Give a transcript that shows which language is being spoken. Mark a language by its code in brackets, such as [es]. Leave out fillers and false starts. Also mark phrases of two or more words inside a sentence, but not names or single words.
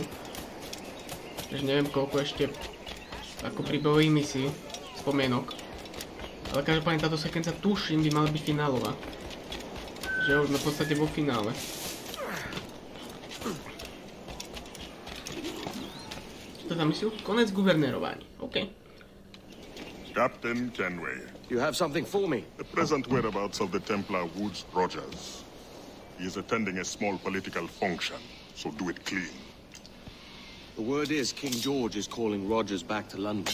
[sk] Takže neviem koľko ešte ako príbehových misií, spomienok. Ale každopádne táto sekvencia tuším by mala byť finálová. Že už sme v podstate vo finále. Čo tam misiu? Konec guvernérovaní. OK. [en] Captain Kenway. You have something for me? The present whereabouts of the Templar Woodesa Rogersa. He is attending a small political function, so do it clean. The word is King George is calling Rogers back to London.